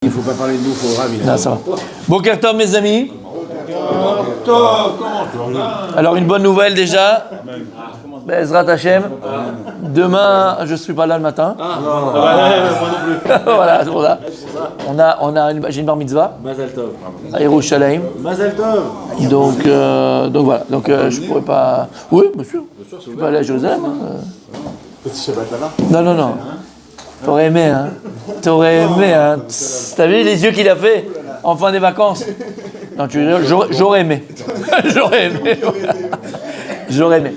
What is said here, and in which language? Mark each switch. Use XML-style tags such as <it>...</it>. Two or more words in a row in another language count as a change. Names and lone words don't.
<fr>faut pas parler de nous, il faut Rav. Non, ça va.</fr> <he>בוקר טוב,</he> <fr>mes amis. Alors, une bonne nouvelle déjà.</fr> <he>בעזרת השם.</he> <fr>Demain, je ne suis pas là le matin. Voilà, c'est pour ça. J'ai une</fr> <he>בר מצוה. מזל טוב.</he> <fr>À Yerushalayim.</fr> <he>מזל טוב.</he> <fr>Donc voilà. Donc, je pourrais pas. Oui, bien sûr. Je peux pas aller à Jérusalem. Petit Shabbat là-bas. Non. T'aurais aimé, hein. T'as vu les yeux qu'il a fait en fin des vacances? Non, j'aurais aimé. J'aurais aimé.</fr>